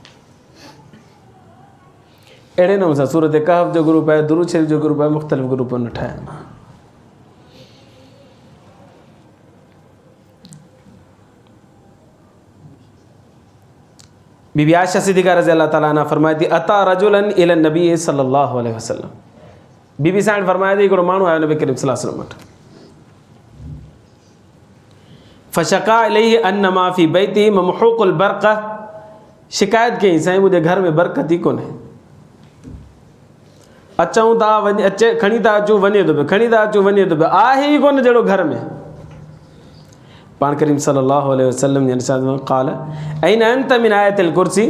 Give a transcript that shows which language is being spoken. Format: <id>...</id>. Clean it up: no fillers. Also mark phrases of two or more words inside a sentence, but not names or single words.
<sd>अहिड़े नमूने सां सूरत कहफ़ जो ग्रुप आहे, दुरूद शरीफ़ जो ग्रुप आहे, मुख़्तलिफ़ ग्रुप न ठाहिया आहिनि।</sd> <ar>बीबी आयशा सिद्दीक़ा رضي الله تعالى عنها</ar> <sd>फरमाए थी</sd> <ar>أتى رجل إلى النبي صلى الله عليه وسلم.</ar> <sd>बीबी साईं फरमाए थी हिकिड़ो माण्हू आयो नबी करीम</sd> <ar>صلى الله عليه وسلم</ar> <sd>वटि।</sd> <ar>فشكا إليه أن ما في بيته ممحوق البركة.</ar> <sd>शिकायत कई साईं मुंहिंजे घर में बरकत ई कोन्हे। अचूं था अचे खणी था अचूं वञे थो पियो, खणी था अचूं वञे थो पियो, आहे ई कोन जहिड़ो घर में।</sd> <ar>पाण करीम صلى الله عليه وسلم</ar> <sd>जे इरशाद में</sd> <ar>قال أين أنت من آية الكرسي.</ar>